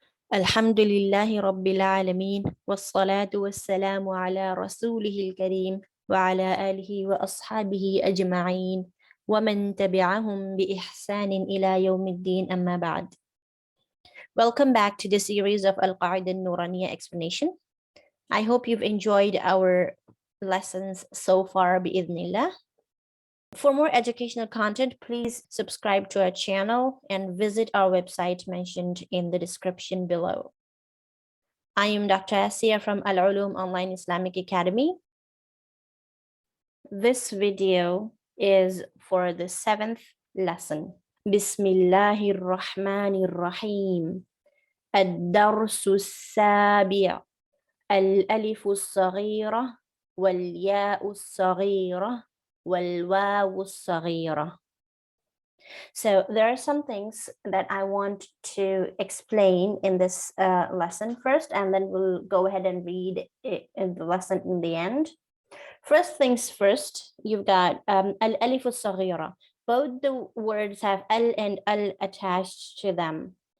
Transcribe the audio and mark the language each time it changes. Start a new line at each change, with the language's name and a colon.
Arabic: الحمد لله رب العالمين، والصلاة والسلام على رسوله الكريم وعلى آله وأصحابه أجمعين ومن تبعهم بإحسان إلى يوم الدين، أما بعد.
English: Welcome back to the series of Al-Qaida Nooraniyyah explanation. I hope you've enjoyed our lessons so far, bi'idhnillah. For more educational content, please subscribe to our channel and visit our website mentioned in the description below. I am Dr. Asiya from Al-Uloom Online Islamic Academy. This video is for the 7th lesson.
Arabic: Bismillahir Rahmanir Rahim. الدرس السابع الألف الصغيرة والياء الصغيرة والواو الصغيرة.
English: So there are some things that I want to explain in this lesson first, and then we'll go ahead and read it in the lesson in the end. First things first, you've got al-alif al-saghira. Both the words have al and al attached to them.